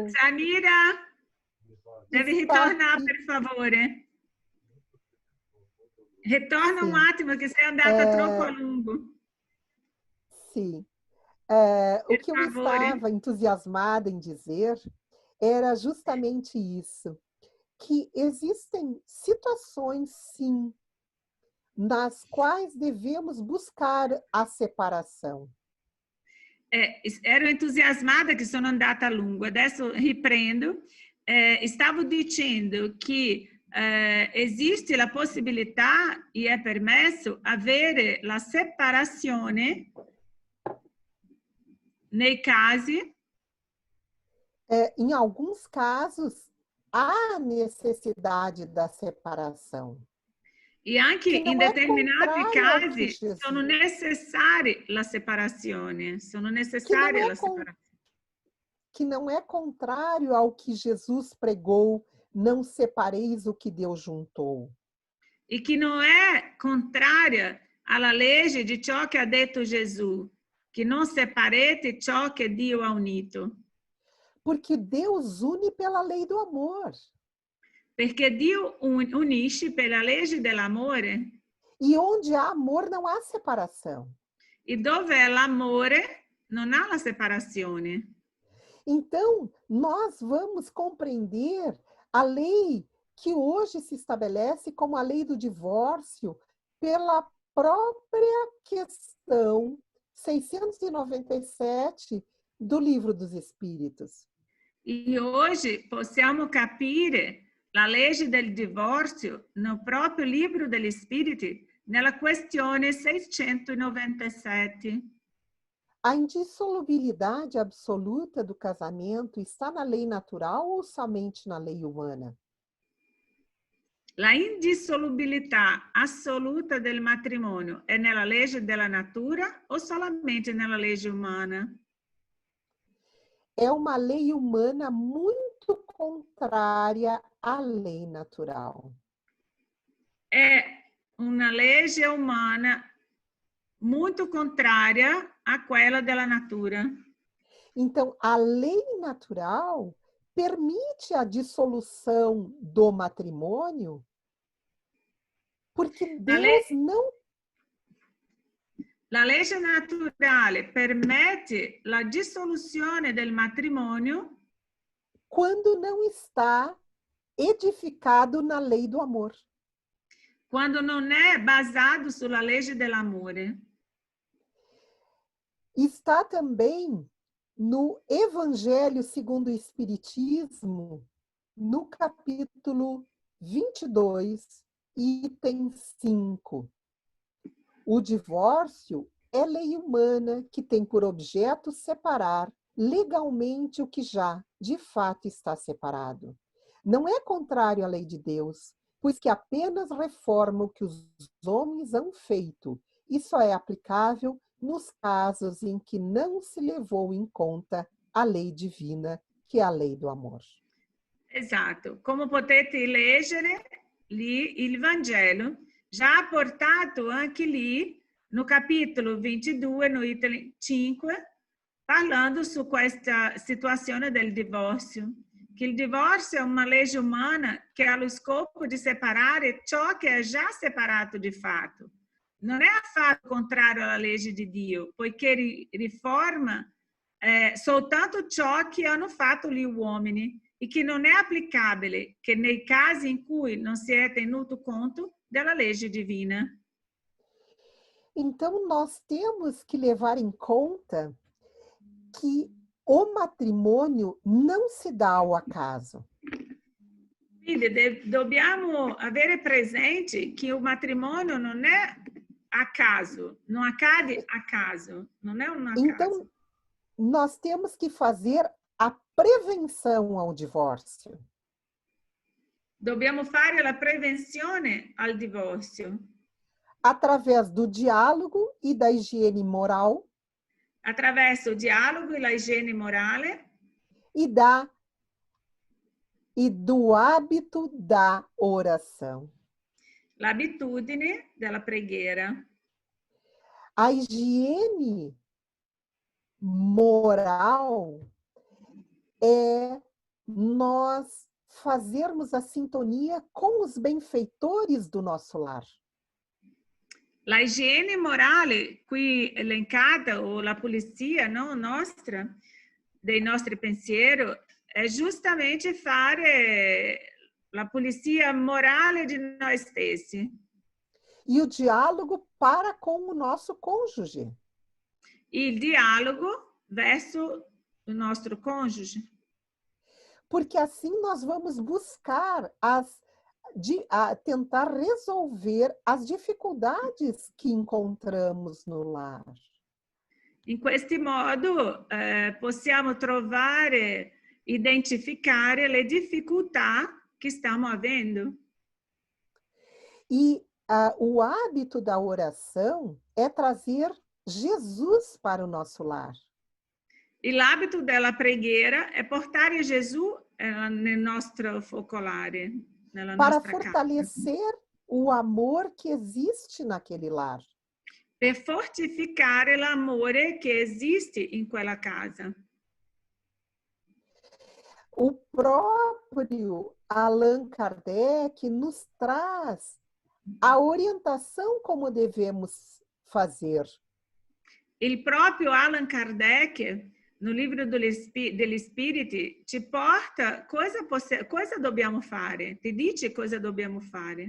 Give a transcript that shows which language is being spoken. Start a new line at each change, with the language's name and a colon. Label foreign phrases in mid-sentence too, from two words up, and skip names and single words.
Portuguese: Doutora Samira,
Italian: deve ritornar, per favore. Ritorna um attimo, che sei andata troppo a lungo.
Portuguese: Sim. O que eu estava entusiasmada em dizer era justamente isso, que existem situações, sim, nas quais devemos buscar a separação.
Italian: Ero entusiasmada che sono andata a lungo, adesso riprendo. Stavo dicendo che esiste la possibilità e è permesso avere la separazione nei casi.
Portuguese: Em alguns casos, há necessidade da separação.
Italian: E anche in determinati casi sono necessari la separazione, sono necessarie la separazione.
Portuguese: Que não é contrário ao que Jesus pregou, não separeis o que Deus juntou. E que não é contrária
Italian: alla legge di ciò che ha detto Gesù, che non separate ciò che Dio ha unito.
Portuguese: Porque Deus une pela lei do amor.
Italian: Perché Dio unisce per la legge dell'amore.
Portuguese: E onde há amor não há separação.
Italian: E dove è l'amore non ha la separazione.
Portuguese: Então, nós vamos compreender a lei que hoje se estabelece como a lei do divórcio pela própria questão 697 do Livro dos Espíritos.
Italian: E hoje possiamo capire la legge del divorzio no proprio Libro degli Spiriti, nella questione 697.
Portuguese: A indissolubilidade absoluta do casamento está na lei natural ou somente na lei humana?
Italian: La indissolubilità assoluta del matrimonio è nella legge della natura o solamente nella legge umana?
Portuguese: É uma lei humana muito contrária à lei natural.
Italian: È una legge umana
Portuguese: muito contrária
Italian: a quella della natura.
Portuguese: Então, a lei natural permite a dissolução do matrimônio porque Deus não...
Italian: La legge naturale permette la dissoluzione del matrimonio
Portuguese: quando não está edificado na lei do amor.
Italian: Quando non è basato sulla legge dell'amore.
Portuguese: Está também no Evangelho segundo o Espiritismo, no capítulo 22, item 5. O divórcio é lei humana que tem por objeto separar legalmente o que já, de fato, está separado. Não é contrário à lei de Deus, pois que apenas reforma o que os homens han feito e só é aplicável nos casos em que não se levou em conta a lei divina, que é a lei do amor.
Italian: Esatto. Come potete leggere lì, il Vangelo già ha portato anche lì, no capitolo 22, no item 5, parlando su questa situazione del divorzio. Che il divorzio è una legge umana che ha lo scopo di separare ciò che è già separato di fatto. Non è affatto contrario alla legge di Dio, poiché riforma soltanto ciò che hanno fatto gli uomini e che non è applicabile che nei casi in cui non si è tenuto conto della legge divina.
Portuguese: Então, nós temos que levar em conta que o matrimônio não se dá ao acaso.
Italian: Quindi dobbiamo avere presente che il matrimonio non è a caso, non accade a caso, non è un
Portuguese: Então,
Italian: caso.
Portuguese: nós temos que fazer a prevenção ao divórcio.
Italian: Dobbiamo fare la prevenzione al divorzio.
Portuguese: Através do diálogo e da higiene moral.
Italian: Attraverso il dialogo e la igiene morale.
Portuguese: E do hábito da oração.
Italian: L'abitudine della preghiera.
Portuguese: A higiene moral é nós fazermos a sintonia com os benfeitores do nosso lar.
Italian: La igiene morale qui elencata, o la pulizia, no, nostra, dei nostri pensieri, è giustamente fare la pulizia morale di noi stessi.
Portuguese: E o diálogo para com o nosso cônjuge.
Italian: Il dialogo verso o nostro cônjuge.
Portuguese: Porque assim nós vamos buscar tentar resolver as dificuldades que encontramos no lar.
Italian: In questo modo possiamo trovare, identificare le difficoltà che stiamo avendo.
Portuguese: E o hábito da oração é trazer Jesus para o nosso lar.
Italian: E l'abito della preghiera è portare Gesù nel nostro focolare, nella
Portuguese: para
Italian: nostra
Portuguese: fortalecer
Italian: casa.
Portuguese: o amor que existe naquele lar.
Italian: per fortificare l'amore che esiste in quella casa.
Portuguese: O próprio Allan Kardec nos traz a orientação como devemos fazer.
Italian: Il proprio Allan Kardec,
Portuguese: no livro
Italian: degli Spiriti, ci porta cosa dobbiamo fare, ti dice cosa dobbiamo fare.